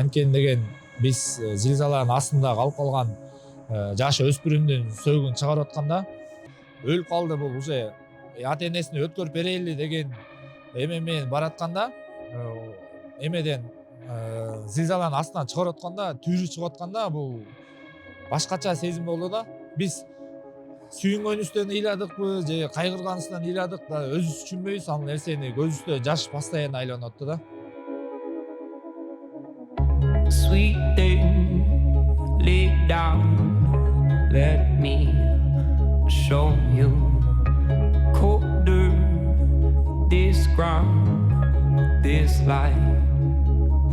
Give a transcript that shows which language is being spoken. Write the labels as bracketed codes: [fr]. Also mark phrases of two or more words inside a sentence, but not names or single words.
[ky] Анткени деген биз зилзаланын астында калып калган жаш өспүрүмдүн сөөгүн чыгарып атканда өлүп калды, бул уже ата энесине өткөрүп берели деген эме менен баратканда, эмеден зилзаланын астынан чыгарып атканда, түйүрү чыгып атканда бул башкача сезим болду да. Биз сүйүнгөнүбүздөн ыйладыкпы же кайгырганыбыздан ыйладык да, өзүбүз түшүнбөйбүз ал нерсени, көзүбүздө жаш постоянно айланып атты да. [en] Sweet thing, lay down, let me show you colder this ground, this life holds you.